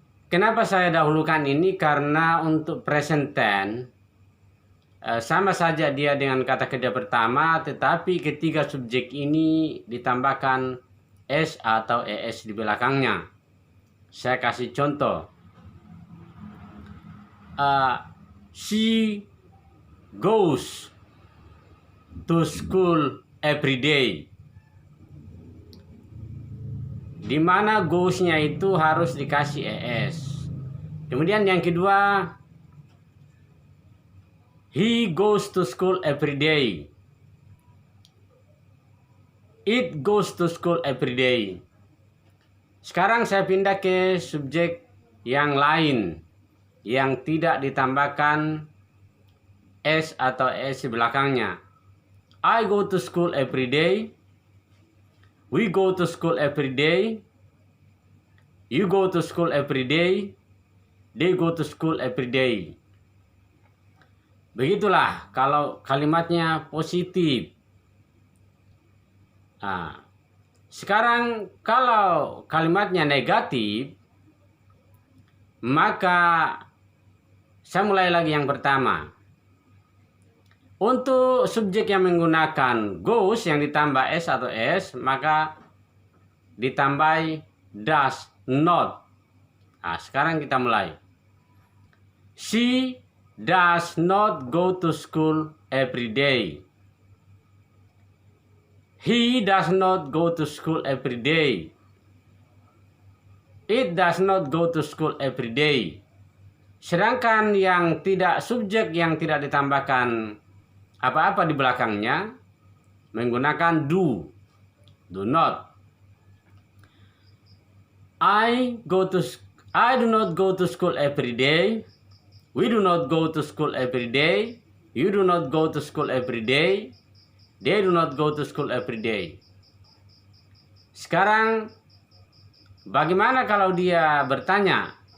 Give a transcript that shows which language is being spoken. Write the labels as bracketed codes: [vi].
[id] Kenapa saya dahulukan ini? Karena untuk present tense sama saja dia dengan kata kerja pertama, tetapi ketika subjek ini ditambahkan s atau es di belakangnya. Saya kasih contoh. [en] She goes to school every day. [id] Di mana goes-nya itu harus dikasih es. Kemudian yang kedua, [en] he goes to school every day. It goes to school every day. [id] Sekarang saya pindah ke subjek yang lain yang tidak ditambahkan s atau es di belakangnya. [en] I go to school every day. We go to school every day. You go to school every day. They go to school every day. [id] Begitulah kalau kalimatnya positif. Nah, sekarang kalau kalimatnya negatif, maka saya mulai lagi yang pertama. Untuk subjek yang menggunakan goes yang ditambah s atau s, maka ditambah does not. Nah, sekarang kita mulai. [en] She does not go to school every day. He does not go to school every day. It does not go to school every day. [id] Sedangkan yang tidak subjek yang tidak ditambahkan apa-apa di belakangnya menggunakan do not. [en] I do not go to school every day. We do not go to school every day. You do not go to school every day. They do not go to school every day. [id] Sekarang bagaimana kalau dia bertanya?